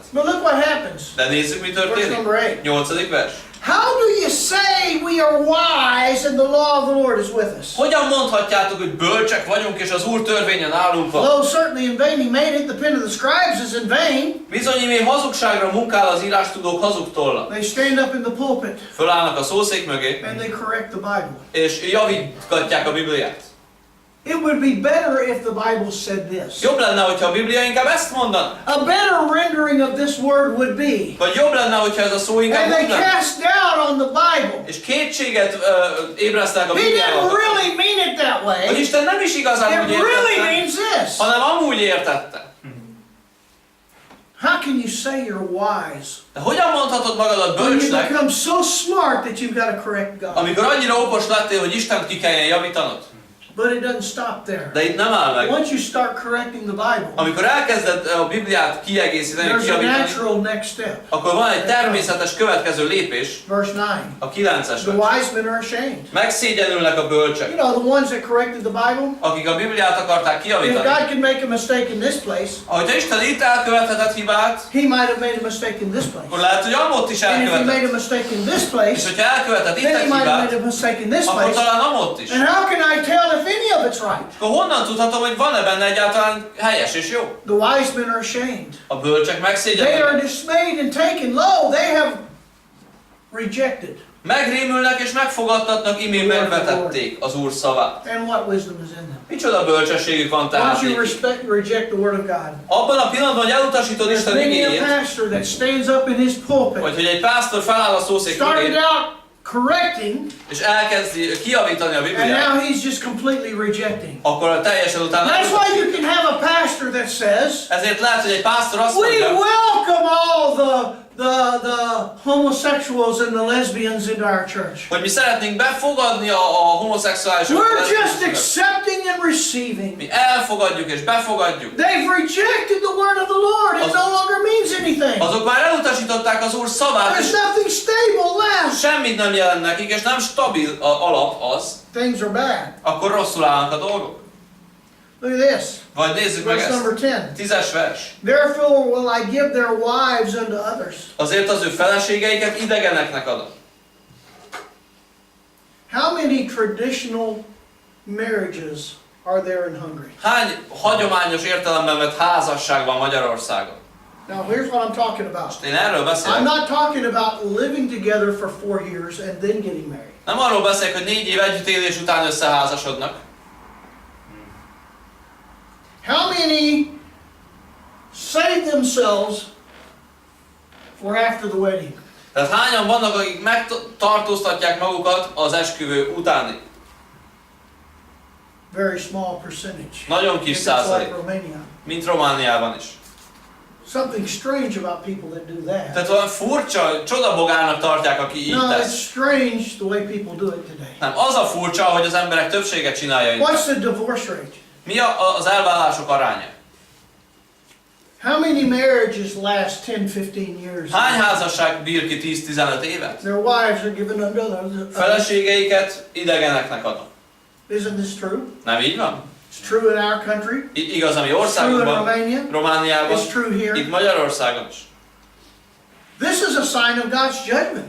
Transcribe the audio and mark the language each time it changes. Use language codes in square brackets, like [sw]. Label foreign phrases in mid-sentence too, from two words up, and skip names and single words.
[en] But look what happens. [hu] De nézzük, mi [en] Verse [hu] történik. [en] number 8. [hu] 8. vers. [en] How do you say we are wise and the law of the Lord is with us? [hu] Hogyan mondhatjátok, hogy bölcsek vagyunk, és az Úr törvénye nálunk van? [en] Though certainly in vain he made it, the pen of the scribes is in vain. [hu] Bizony, mi hazugságra munkál az írástudók hazug tolla. [en] They stand up in the pulpit [hu] Fölállnak a szószék mögé, [en] and they correct the Bible. [hu] és javítgatják a Bibliát. [en] It would be better if the Bible said this. [hu] Jobb lenne, hogyha a Biblia inkább ezt mondaná. [en] A better rendering of this word would be, [hu] Vagy jobb lenne, hogyha ez a szó inkább [en] and they [hu] mondaná. [en] cast doubt on the Bible. [hu] És kétséget ébresztek a [en] He didn't [hu] Bibliával. [en] really mean it that [hu] Hogy [en] way. [hu] Isten nem is igazán [en] It [hu] úgy [en] really [hu] értette, [en] means this. [hu] hanem amúgy értette. [en] How can you say you're wise [hu] De hogyan mondhatod magadat [en] when you [hu] bölcsnek, [en] become so smart that you've got to correct God? [hu] amikor annyira okos lettél, hogy Istent ki kelljen javítanod? [en] But it doesn't stop there. [hu] De itt nem áll meg. [en] Once you start correcting the Bible, [hu] Amikor elkezded a Bibliát kiegészíteni, [en] there's a [hu] kijavítani, [en] natural next step. [hu] akkor van egy természetes következő lépés, [en] Verse 9. [hu] a 9-es [en] The [hu] vers. [en] wise men are ashamed. [hu] Megszégyenülnek a bölcsek, [en] You know, the ones that corrected the Bible? [hu] akik a Bibliát akarták [en] If [hu] kijavítani. [en] God could make a mistake in this place, [hu] Ahogy Isten itt elkövethetett hibát, [en] He might have made a mistake in this place. [hu] akkor lehet, hogy amott is [en] And if He made a [hu] elkövetett. [en] mistake in this [hu] És [en] place, [hu] hogyha elkövetett itt [en] then He [hu] egy [en] might have made [hu] hibát, [en] a mistake in this [hu] akkor [en] place. [hu] talán amott is. [en] And how can I tell if any of it's right? [hu] Akkor honnan tudhatom, hogy van-e benne egyáltalán helyes és jó? [en] The wise men are ashamed. [hu] A bölcsek [en] They are [hu] megszégyenülnek. [en] dismayed and taken low. They have rejected. [hu] Megrémülnek és megfogadtatnak, imén megvetették az Úr szavát. [en] And what wisdom is in them? [hu] Micsoda bölcsességük van tehát [en] Once you [hu] nekik. [en] reject the Word of God, [hu] Abban a pillanatban, hogy elutasítod [en] there's [hu] Isten [en] many a [hu] igéjét, [en] pastor that stands up in his pulpit, [hu] vagy hogy egy pásztor feláll a szószék [en] started [hu] mögé, [en] out correcting, [hu] és elkezdi kijavítani a [en] and [hu] Bibliát, [en] now he's just completely rejecting. [hu] akkor teljesen utána [en] That's why you can have a pastor that says, [hu] ezért lehet, hogy egy pásztor azt [en] we [hu] mondja, [en] welcome all the homosexuals and the lesbians into our church. [hu] hogy mi szeretnénk befogadni a homoszexuálisokat. [en] We're just accepting and receiving. [hu] Mi elfogadjuk és befogadjuk. [en] They've rejected the word of the Lord. It no longer means anything. [hu] Azok már elutasították az Úr szavát, és [en] There's nothing stable left. [hu] semmit nem jelent nekik, és nem stabil alap az, [en] Things are bad. [hu] akkor rosszul állnak a dolgok. [en] Look at this. [hu] Vagy nézzük meg [en] Verse [hu] ezt. [en] number 10. [hu] 10-es vers. [en] Therefore will I give their wives unto others. [hu] Azért az ő feleségeiket idegeneknek adom. [en] How many traditional marriages are there in Hungary? [hu] Hány hagyományos értelemben vett házasság van Magyarországon? [en] Now here's what I'm talking about. [hu] Én erről [en] I'm [hu] beszélek. [en] not talking about living together for 4 years and then getting married. [hu] Nem arról beszélek, hogy 4 év együttélés után összeházasodnak. [en] How many save themselves for after the wedding? [hu] Tehát hányan vannak, akik megtartóztatják magukat az esküvő utáni? [en] Very small percentage. [hu] Nagyon kis [en] It's [hu] százalék, [en] like Romania. [hu] mint Romániában is. [en] Something strange about people that do that. [hu] Tehát olyan furcsa, csodabogának tartják, aki így [en] No, it's [hu] tesz. [en] strange the way people do it today. [hu] Nem, az a furcsa, hogy az emberek többsége csinálja így. [en] What's the divorce rate? [hu] Mi az elvállások aránya? [en] How many marriages last 10-15 years? [hu] Hány házasság bír ki 10-15 évet? [en] Their wives are given unto others. [hu] Feleségeiket idegeneknek adom. [en] Isn't this true? [hu] Nem így van? [en] It's true in our country. [hu] Igaz a mi [en] It's true in [hu] országunkban, [en] Romania. [hu] Romániában, [en] It's true here. [hu] itt Magyarországon is. [en] This is a sign of God's judgment.